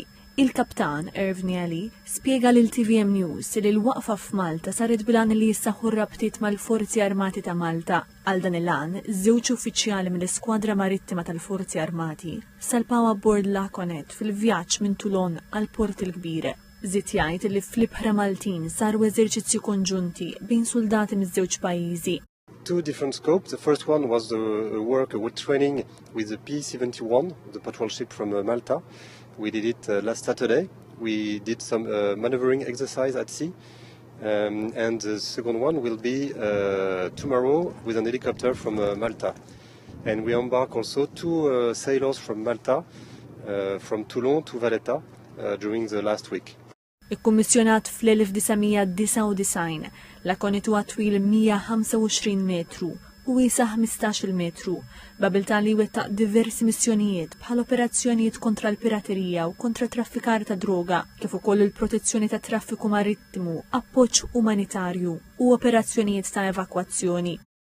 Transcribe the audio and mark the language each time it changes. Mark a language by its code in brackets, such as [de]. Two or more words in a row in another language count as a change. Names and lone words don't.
[mt] Il-kaptan Irvnieli spjega lil TVM News li l-waqfa f'Malta saret bilan li jissaħħu rabtiet mal-Forzi Armati ta' Malta. Għal dan il-għan, żewġ uffiċjali mill-Iskwadra Marittima tal-Forzi Armati salpaw abbord l-Aquanet fil-vjaġġ minn Toulon għal Port il-Kbir. Żied jgħid li fl-ibħra Maltin saru eżerċizzji konġunti bejn soldati miż-żewġ pajjiżi. [en] Two different scopes. The first one was the work with training with the P-71, the patrol ship from Malta. We did it last Saturday. We did some maneuvering exercise at sea. And the second one will be tomorrow with an helicopter from Malta. And we embark also two sailors from Malta, from Toulon to Valletta, during the last week. [mt] Ikkummissjonat fl-1999, l-Aquanet huwa twil 125 metru u wiesa' 15 metru, babilta li wettaq diversi missjonijiet bħal operazzjonijiet kontra l-piraterija u kontra traffikar ta' droga, kif ukoll il-protezzjoni ta' traffiku marittimu, appoġġ umanitarju u operazzjonijiet ta' evakwazzjoni.